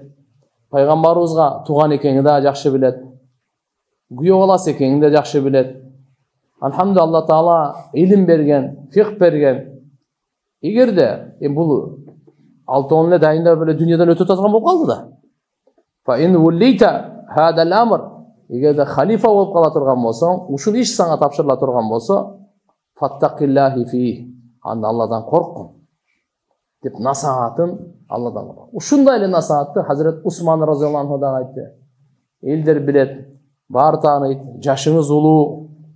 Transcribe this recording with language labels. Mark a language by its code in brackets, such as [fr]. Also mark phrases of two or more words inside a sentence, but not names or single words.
[ky] Пайгамбарыбызга тууган экениңди да жакшы билет. Күйөө баласы экениңди да жакшы билет. Алхамдулилlah, Алла Таала илим берген, фикх берген. Эгерде бул 6-10 эле дайындап эле дүйнөдөн өтүп жаткан болуп калды да. [ar] Fa in wulita hada al-amr, [ky] эгерде халифа болуп кала турган болсоң, ушул иш сага тапшырыла турган болсо, [ar] فاتق الله في, [ky] анда Алладан корккун деп насаатын Алладан корккун. Ушундай эле насаатты Хазрет Усман разияллаху анху да айтты. Элдер билет, баары тааныйт, жашыңыз улуу.